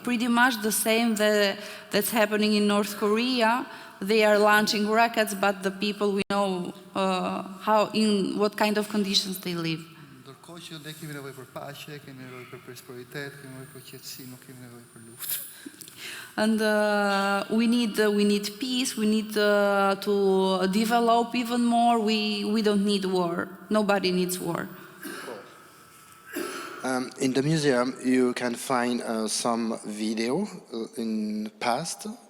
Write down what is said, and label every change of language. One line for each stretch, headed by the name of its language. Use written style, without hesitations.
English: Pretty much the same that's happening in North Korea. They are launching rockets, but the people, we know in what kind of conditions they live.
Albanian: Ndërkohë që ne kemi nevojë për paqe, kemi nevojë për prosperitet, kemi nevojë për qetësi, nuk kemi nevojë për luftë.
English: And we need peace. We need to develop even more. We don't need war. Nobody needs war. In the museum, you can find some video in past.